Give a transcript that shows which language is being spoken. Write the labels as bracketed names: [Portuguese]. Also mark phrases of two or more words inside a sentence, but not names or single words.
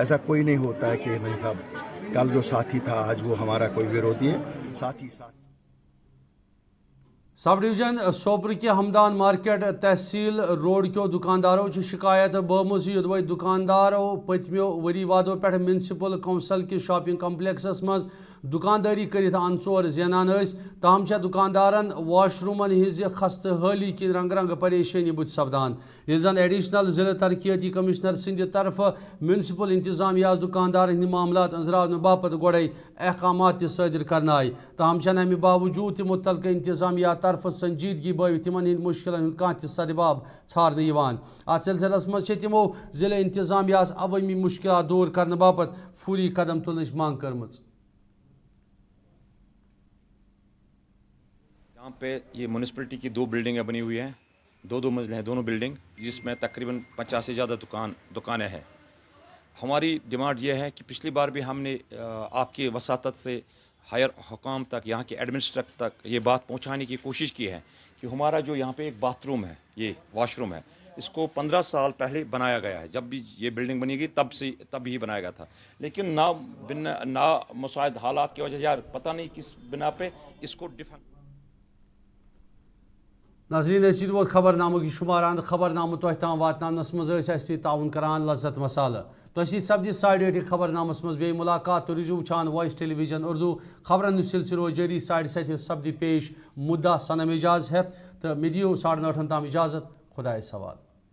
[Hindi] ऐसा कोई नहीं होता है कि नहीं साहब कल जो साथी था आज वो हमारा कोई विरोधी है, साथी साथ। [Kashmiri] सब डिवीजन सोपर के हमदान मार्केट तहसील रोड क्यों दुकानदारों की शिकायत बमुज युदव दुकानदारों पतमो वरी वादों पे म्यूनसिपल कौंसल के शॉपिंग कम्प्लेक्सस मज दुकानदारी कर अनसोर जेनान ताम दुकानदारन वाशरूमन हिज खस्त हाली कि रंग रंग परेशानी बुत सपदान। ये जन एडिशनल जिला तरक्याती कमिश्नर सिंध तरफ म्यूनसिपल इंतजामिया दुकानदार हंद मामला अंजरावन बापत गोड़े अहकामात सदर करना आय। ताम अमे बावजूद मुतलक इंतजामिया तरफ संजीदगी बाव तिमन हंद मुश्किल कह सदबाब छारने अत सिलसिलस मज तमो जिला इंतजामिया अवामी मुश्किल दूर करने बापत फूरी कदम तुलने मांग कर। [Hindi] यहाँ पे ये म्यूनसिपलिटी की 2 बिल्डिंगें बनी हुई हैं, 2 मंजिल हैं दोनों बिल्डिंग, जिसमें तकरीबन 50 से ज़्यादा दुकानें हैं। हमारी डिमांड ये है कि पिछली बार भी हमने आपकी वसातत से हायर हुकाम तक, यहाँ के एडमिनिस्ट्रेटर तक ये बात पहुँचाने की कोशिश की है कि हमारा जो यहाँ पे एक बाथरूम है, ये वॉशरूम है, इसको 15 साल पहले बनाया गया है। जब भी ये बिल्डिंग बनी गई तब ही बनाया गया था, लेकिन ना मुसाइद हालात की वजह यार पता नहीं किस बिना पे इसको डिफेंड। [Kashmiri] नाज़रीन ऐसी वो खबरनामों की शुमारान खबरनामों तो ताम वातनामस मज़ ताउन करान लज्जत मसाला तो सब्जी 8:30 खबरनामस मज बे मुलाकात तो रिजू वुचान वॉइस टेलीविजन उर्दू खबरन सिलसिलो जारी 7:30 सब्दी पेश मुद्दा सनम इजाज़ है तो मे दियो 8:30 ताम इजाज़त। खुदा सवाल।